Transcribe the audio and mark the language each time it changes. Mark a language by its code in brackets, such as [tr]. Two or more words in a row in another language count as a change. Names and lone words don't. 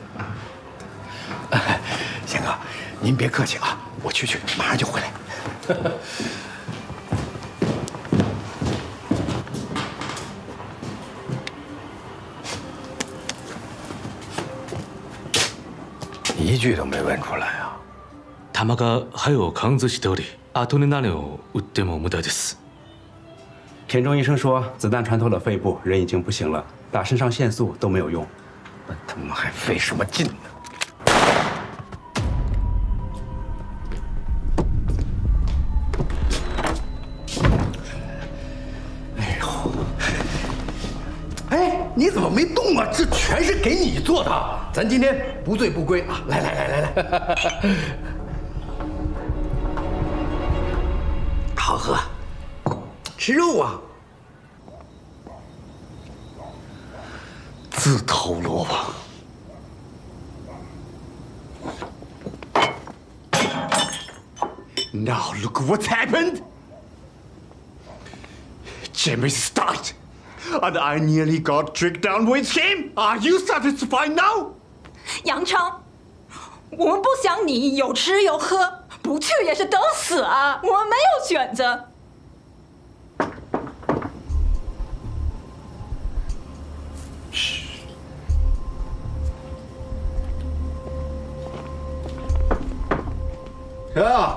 [zh] 贤哥，您别客气啊，我去，马上就回来。一句都没问出来啊！ [ja] 弾が肺を貫通しており、アトレナリンを打っても無駄です。 [zh] 田中医生说，子弹穿透了肺部，人已经不行了，打肾上腺素都没有用。那他妈还费什么劲呢？哎呦，哎，你怎么没动啊？这全是给你做的，咱今天不醉不归啊！来，好喝，吃肉啊！自投罗网。 [en] Now look what's happened. Jimmy started, and I nearly got tricked down with him. Are you satisfied now? [zh] 杨昌，我们不想你有吃有喝，不去也是等死啊！我们没有选择。谁啊？